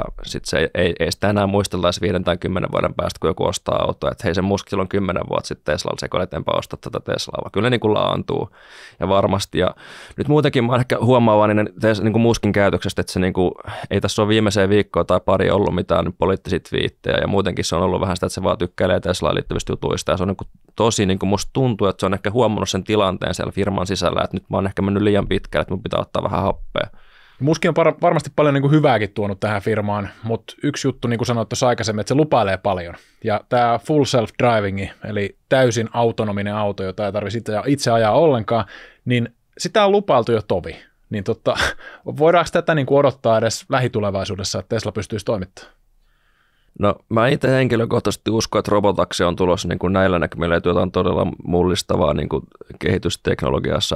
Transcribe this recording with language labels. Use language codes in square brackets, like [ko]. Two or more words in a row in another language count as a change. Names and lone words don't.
[fi] sitten se ei sitä enää muisteltaisi 5 tai 10 vuoden päästä, kun joku ostaa autoa, että hei, se Musk silloin 10 vuotta sitten Teslalla sekoili, että enpä osta tätä Teslaa, vaan kyllä ne niin kuin laantuu, ja varmasti, ja nyt muutenkin mä ehkä huomaavaan niin kuin Muskin käytöksestä, että se niin kuin, ei tässä ole viimeiseen viikkoon tai pari ollut mitään poliittisia twiittejä, ja muutenkin se on ollut vähän sitä, että se vaan tykkäilee Teslaan liittyvistä jutuista, ja se on niin kuin tosi, niin kuin musta tuntuu, että se on ehkä huomannut sen tilanteen siellä firman sisällä, että nyt mä oon ehkä mennyt liian pitkälle, että mun pitää ottaa vähän happea. Muski on varmasti paljon niin kuin hyvääkin tuonut tähän firmaan, mutta yksi juttu, niin kuin sanoit tuossa aikaisemmin, että se lupailee paljon. Ja tämä [en] full self-driving, [fi] eli täysin autonominen auto, jota ei tarvitse itse ajaa ollenkaan, niin sitä on lupailtu jo tovi. Niin voidaanko tätä niin kuin odottaa edes lähitulevaisuudessa, että Tesla pystyisi toimittamaan? No mä itse henkilökohtaisesti uskon, että robotaksi on tulossa niin kuin näillä näkymillä, että jotain todella mullistavaa niin kuin kehitysteknologiassa.